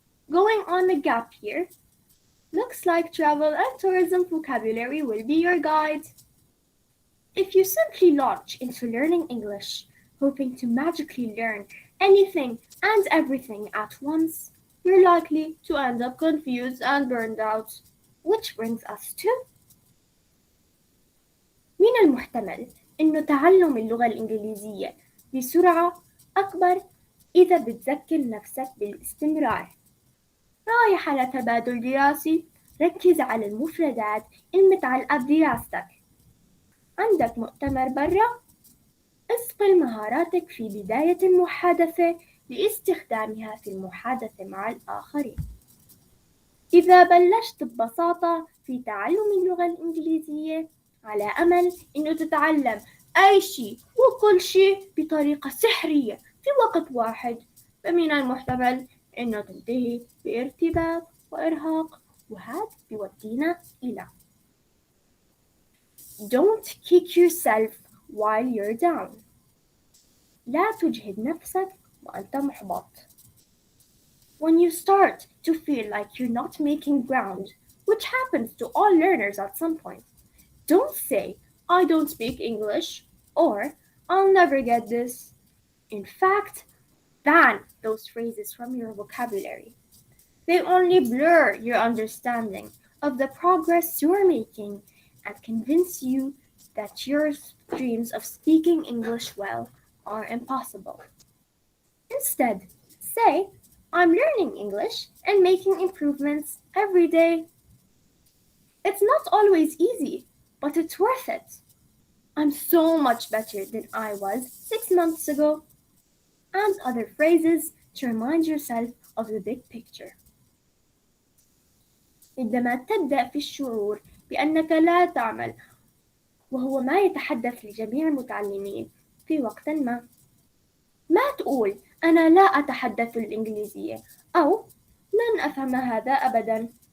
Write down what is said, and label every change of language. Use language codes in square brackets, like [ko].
[en] Going on a gap year? Looks like travel and tourism vocabulary will be your guide. If you simply launch into learning English, hoping to magically learn anything and everything at once, you're likely to end up confused and burned out. Which brings us to [ar] من المحتمل إنه تعلم اللغة الإنجليزية بسرعة أكبر إذا بتذكر نفسك بالاستمرار. رايح على تبادل دراسي؟ ركز على المفردات المتعلقة بدراستك. عندك مؤتمر برا؟ اصقل مهاراتك في بداية المحادثة لاستخدامها في المحادثة مع الآخرين. إذا بلشت ببساطة في تعلم اللغة الإنجليزية على أمل إنه تتعلم أي شيء وكل شيء بطريقة سحرية في وقت واحد، فمن المحتمل إنه تنتهي بارتباك وإرهاق، وهذا بيودينا إلى [en] Don't kick yourself while you're down. [ar] لا تجهد نفسك وأنت محبط. [en] When you start to feel like you're not making ground, which happens to all learners at some point, don't say, I don't speak English, or I'll never get this. In fact, ban those phrases from your vocabulary. They only blur your understanding of the progress you're making and convince you that your dreams of speaking English well are impossible. Instead, say, I'm learning English and making improvements every day. It's not always easy, but it's worth it. I'm so much better than I was 6 months ago. And other phrases to remind yourself of the big picture. [ar] عندما تبدأ في الشعور بأنك لا تعمل، وهو ما يتحدث لجميع المتعلمين في وقت ما تقول أنا لا أتحدث الإنجليزية أو لن أفهم هذا أبدا.